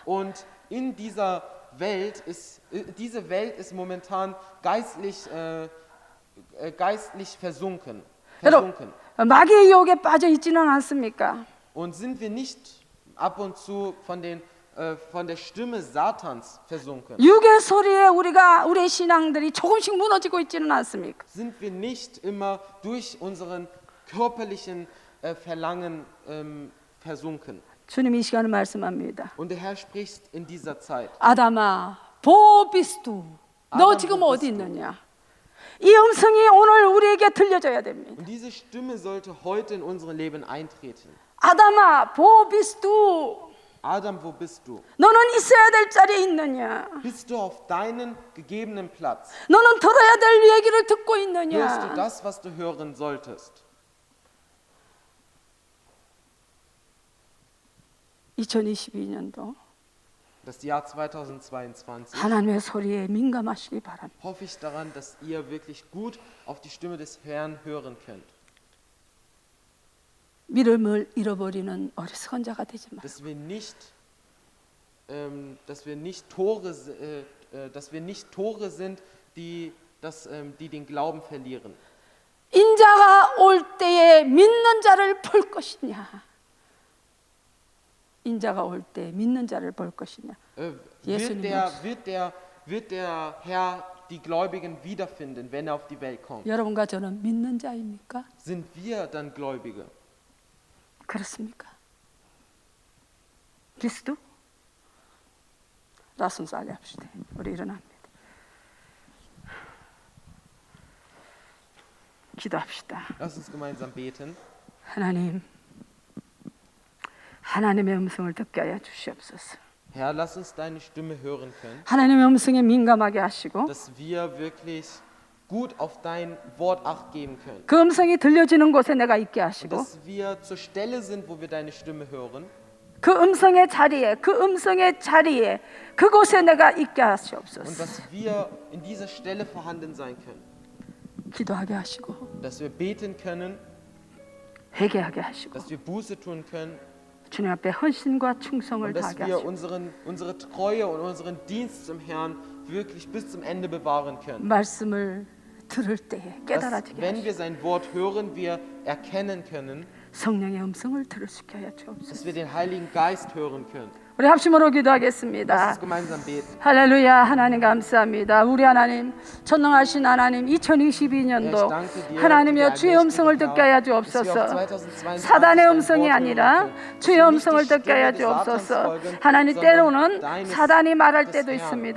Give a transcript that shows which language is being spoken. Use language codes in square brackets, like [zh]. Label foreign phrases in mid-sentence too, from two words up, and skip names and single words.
[de] Und in dieser Welt diese Welt ist momentan geistlich versunken. [ko] 여러분, 마귀의 유혹에 빠져 있지는 않습니까? [de] Und sind wir nicht ab und zu von der Stimme Satans versunken? [ko] 육의 소리에 우리의 신앙들이 조금씩 무너지고 있지는 않습니까? [de] Sind wir nicht immer durch unseren körperlichen Verlangen versunken? [ko] 주님이 이 시간을 말씀합니다. [de] Und der Herr spricht in dieser Zeit. [ko] 아담아, [de] wo bist du. [ko] 너 아담, 지금 [de] 보 [ko] 어디 [de] bist du. [ko] 있느냐? 이 음성이 오늘 우리에게 들려줘야 됩니다. [de] Und diese Stimme sollte heute in unser Leben eintreten. 아담아, wo bist du. Adam, wo bist du? [ko] 너는 있어야 될 자리에 있느냐? [de] Bist du auf deinen gegebenen Platz? [ko] 너는 들어야 될 얘기를 듣고 [de] Hörst du [ko] 있느냐? [de] das, was du hören solltest? [ko] 2022년도 [de] Das Jahr 2022 [ko] 하나님의 소리에 민감하시기 바랍니다. [de] hoffe ich daran, dass ihr wirklich gut auf die Stimme des Herrn hören könnt. [ko] 믿음을 잃어버리는 어리석은 자가 되지 마. [de] Dass wir nicht Tore sind, die den Glauben verlieren. [ko] 인자가 올 때에 믿는 자를 볼 것이냐? 인자가 올 때 믿는 자를 볼 것이냐? [de] Wird der Herr die Gläubigen wiederfinden, wenn er auf die Welt kommt? [ko] 여러분과 저는 믿는 자입니까? [de] Sind wir dann Gläubige? [ko] 그렇습니까? 그리스도? 라순살리 합시다. 우리 일어납니다. 기도합시다. [de] Lass uns gemeinsam beten. [ko] 하나님, 하나님의 음성을 듣게 하여 주시옵소서. [de] Herr, lass uns deine Stimme hören können, [ko] 하나님의 음성에 민감하게 하시고 [de] dass wir wirklich gut auf dein Wort Acht geben können. [ko] 그 음성이 들려지는 곳에 내가 있게 [de] Und [ko] 하시고 [de] dass wir zur Stelle sind, wo wir deine Stimme hören. [ko] 그 음성의 자리에 그곳에 내가 있게 [de] Und [ko] 하시옵소서. [de] dass wir in dieser Stelle vorhanden sein können. [ko] 기도하게 하시고 [de] Dass wir beten können, [ko] 회개하게 하시고 [de] dass wir Buße tun können. [ko] 주님 앞에 헌신과 충성을 [de] Und dass [ko] 다하게 [de] wir [ko] 하시고 [de] unsere Treue und unseren Dienst zum Herrn wirklich bis zum Ende bewahren können. [ko] 말씀을 들을 때에 [de] Dass, [ko] 깨달아지게 [de] wenn [ko] 하시고 [de] wir sein Wort hören, wir erkennen können, [ko] 성령의 음성을 들을 수 있게 하여 [de] dass [ko] 주옵소서. [de] wir den Heiligen Geist hören können. [ko] 우리 합심으로 [de] Lass [ko] 기도하겠습니다. [de] uns gemeinsam beten. [ko] 할렐루야. 하나님 감사합니다. 우리 하나님 전능하신 하나님 2022년도 하나님이여 주의 음성을 듣게 하여 주옵소서. 사단의 음성이 아니라 주의 음성을 듣게 하여 주옵소서. 하나님 때로는 사단이 말할 때도 있습니다.